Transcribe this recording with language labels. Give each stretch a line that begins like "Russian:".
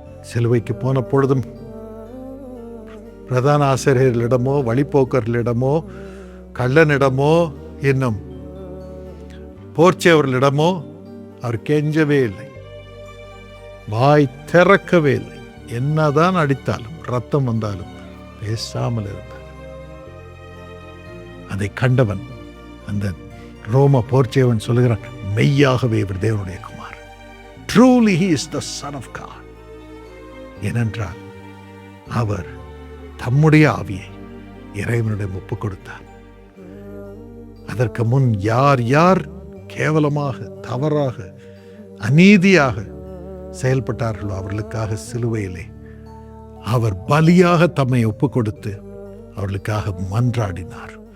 Tamil: சிலுவைக்கு போன பொழுதும் பிரதான ஆசிரியர்களிடமோ, வழிபோக்கர்களிடமோ, கள்ளனிடமோ, இன்னும் போர்ச்சவர்களிடமோ அவர் கெஞ்சவே இல்லை, வாய் திறக்கவே இல்லை. என்னதான் அடித்தாலும், ரத்தம் வந்தாலும் பேசாமல் இருந்தார். அதை கண்டவன் அந்த ரோம போர்ச்சேவன் சொல்லுகிறான், மெய்யாகவே இவர் தேவனுடைய Kumar.
English: Truly he is the son of God.
Tamil: ஏனென்றால் அவர் தம்முடைய ஆவியை இறைவனிடம் ஒப்புக் கொடுத்தார். அதற்கு முன் யார் யார் கேவலமாக, தவறாக, அநீதியாக செயல்பட்டார்களோ அவர்களுக்காக சிலுவையிலே அவர் பலியாக தம்மை ஒப்பு கொடுத்து அவர்களுக்காக மன்றாடினார்.